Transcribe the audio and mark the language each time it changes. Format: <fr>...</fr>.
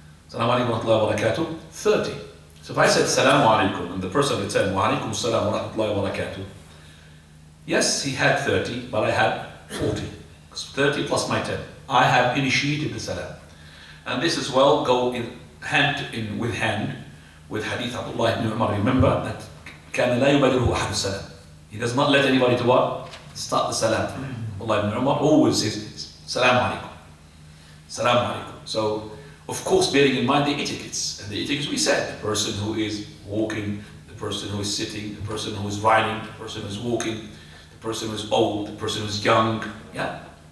<en>Salamu Alaikum wa Rahmatullahi wa Barakatuh 30. So if I said Salamu Alaikum and the person returned Wa Alaikum Salam wa Rahmatullahi wa Barakatuh, yes, he had 30, but I had 40. 30 plus my 10. I have initiated the salam. And this as well go in with hadith Abdullah ibn Umar. Remember that</en> <ar>كان لا يبادره أحد السلام.</ar> <en>He does not let anybody to what? Start the salam. Abdullah ibn Umar always says Salamu Alaikum. Salamu Alaikum. So, of course, bearing in mind the etiquettes. And the etiquettes we said, the person who is walking, the person who is sitting, the person who is riding, the person who is walking, the person who is old, the person who is young. Yeah?</en>